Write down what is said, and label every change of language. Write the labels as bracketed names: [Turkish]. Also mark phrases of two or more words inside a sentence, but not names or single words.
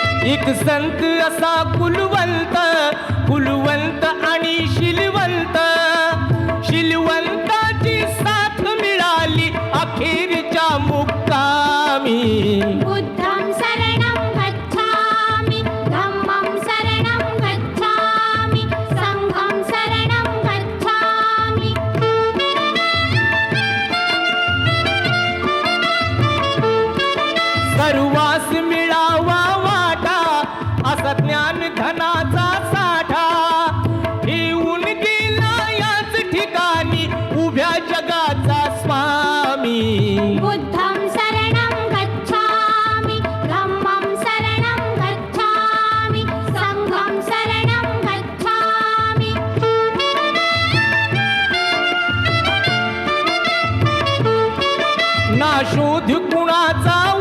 [Marathi] एक संत असा कुलवंत, कुलवंत आणि शीलवंत, शीलवंताची साथ मिळाली अखेरच्या मुक्कामी. [Pali] बुद्धं शरणं गच्छामि, धम्मं शरणं गच्छामि, संघं शरणं गच्छामि. [Marathi] सर्वास मिळावा वाटा असा ज्ञान धनाचा साठा, येऊन गेला याच ठिकाणी उभ्या जगाचा स्वामी. [Pali] बुद्धं शरणं गच्छामि, धम्मं शरणं गच्छामि, संघं शरणं गच्छामि. [Marathi] ना शोध कुणाचा